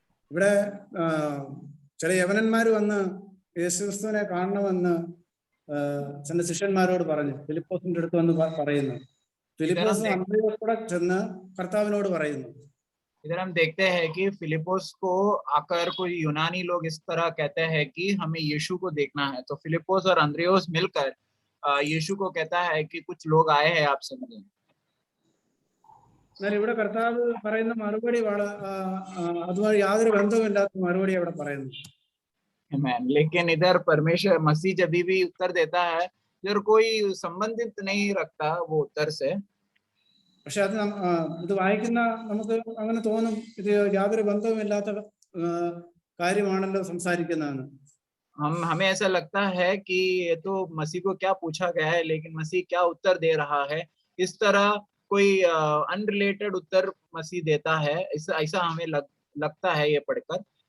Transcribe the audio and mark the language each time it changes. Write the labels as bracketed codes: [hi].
[ml] ഇവിടെ ചില യവനന്മാര് വന്ന് യേശുക്രിസ്തുവിനെ കാണണമെന്ന് തന്റെ ശിഷ്യന്മാരോട് പറഞ്ഞു. ഫിലിപ്പോസിന്റെ അടുത്ത് വന്ന് പറയുന്നു. ഫിലിപ്പോസ് അന്ത്രയോസിനോട് ചെന്ന് കർത്താവിനോട് പറയുന്നു. [hi] इधर हम देखते हैं कि फिलिपोस को आकर कोई यूनानी लोग इस तरह कहते हैं कि हमें यीशु को देखना है. तो फिलिपोस और अंद्रियोस मिलकर यीशु को कहता है कि कुछ लोग आए हैं, आप समझें. [ml] ഇവിടെ കർത്താവ് പറയുന്ന മറുപടി അതുമായി യാതൊരു ബന്ധവുമില്ലാത്ത മറുപടി അവിടെ പറയുന്നു. [hi] लेकिन इधर परमेश्वर मसीह जब भी उत्तर देता है, इधर कोई संबंधित नहीं रखता वो उत्तर से. [ml] പക്ഷെ ഇത് വായിക്കുന്ന നമുക്ക് അങ്ങനെ തോന്നും, ഇത് യാതൊരു ബന്ധവുമില്ലാത്ത കാര്യമാണല്ലോ സംസാരിക്കുന്നതാണ്. [hi] हमें ऐसा लगता है कि ये तो मसीह को क्या पूछा गया है, लेकिन मसीह क्या उत्तर दे रहा है. इस तरह कोई अनरिलेटेड उत्तर मसीह देता है, ऐसा हमें लगता है ये पढ़कर.